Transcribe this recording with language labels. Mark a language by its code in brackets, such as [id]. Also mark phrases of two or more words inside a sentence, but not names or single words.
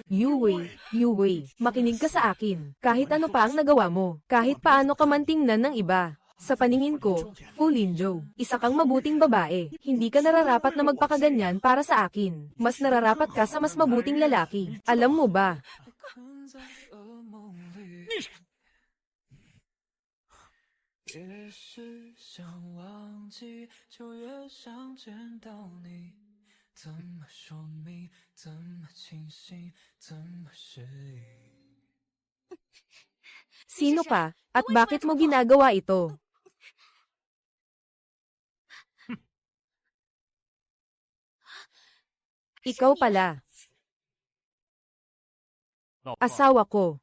[tl] Yue, Yue. Makinig ka sa akin. Kahit ano pa ang nagawa mo, kahit paano ka man tingnan ng iba. Sa paningin ko, Fu Linzhou, isa kang mabuting babae. Hindi ka nararapat na magpakaganyan para sa akin. Mas nararapat ka sa mas mabuting lalaki. Alam mo ba? [zh] 越是想忘记，就越想见到你。怎么说明？怎么清醒？怎么适应？ [tl] Sino ka, at bakit mo ginagawa ito? Ikaw pala. Asawa ko.